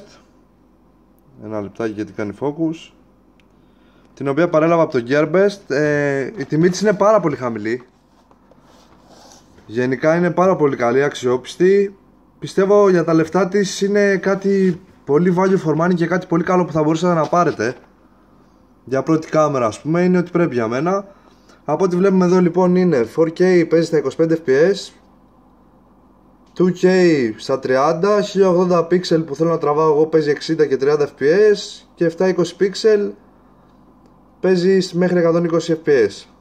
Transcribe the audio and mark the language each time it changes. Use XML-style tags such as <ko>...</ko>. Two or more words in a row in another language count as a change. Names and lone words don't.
<el>Ένα λεπτάκι γιατί κάνει focus. Την οποία παρέλαβα από το Gearbest. Η τιμή της είναι πάρα πολύ χαμηλή. Γενικά είναι πάρα πολύ καλή, αξιόπιστη. Πιστεύω για τα λεφτά της είναι κάτι πολύ</el> <en>value for money</en> <el>και κάτι πολύ καλό που θα μπορούσατε να πάρετε. Για πρώτη κάμερα ας πούμε είναι ότι πρέπει για μένα. Από ό,τι βλέπουμε εδώ λοιπόν είναι 4K, παίζει στα 25 fps, 2K στα 30, 1080 pixel που θέλω να τραβάω εγώ παίζει 60 και 30 fps και 720 pixel παίζει μέχρι 120 fps.</el>